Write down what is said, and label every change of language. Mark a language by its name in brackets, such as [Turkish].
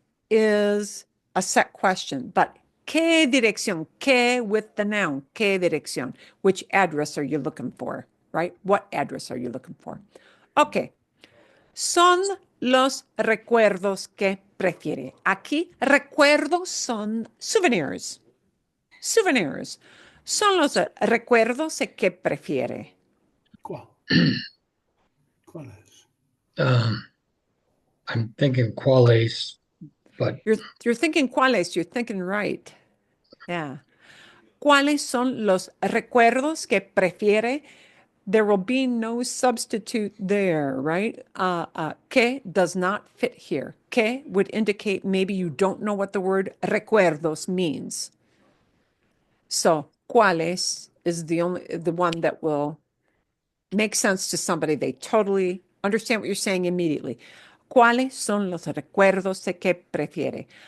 [English] Is a set question, but ¿qué dirección? ¿Qué with the noun? [Spanish] ¿Qué dirección? [English] Which address are you looking for, right? What address are you looking for? Okay. [Spanish] Son los recuerdos que prefiere. Aquí, recuerdos son souvenirs. Souvenirs. Son los recuerdos que prefiere. Cuál? ¿Cuáles? [English] I'm thinking quales, but You're thinking cuáles, you're thinking right. [Spanish] Yeah. ¿Cuáles son los recuerdos que prefiere? [English] there will be no substitute there, right? Que does not fit here. Que would indicate maybe you don't know what the word recuerdos means. So, cuáles is the one that will make sense to somebody. They totally understand what you're saying immediately. [Spanish] ¿Cuáles son los recuerdos de que prefiere?